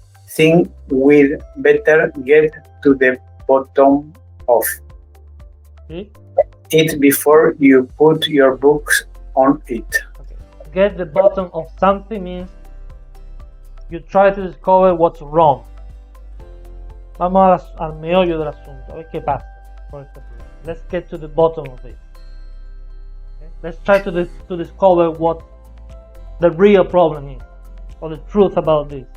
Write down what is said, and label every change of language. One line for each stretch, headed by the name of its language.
English: Think we'd better get to the bottom of it before you put your books on it. Okay. Get the bottom of something means you try to discover what's wrong.
Spanish: Vamos al meollo del asunto, a ver qué pasa.
English: For example, let's get to the bottom of it. Okay? Let's try to discover what the real problem is, or the truth about this.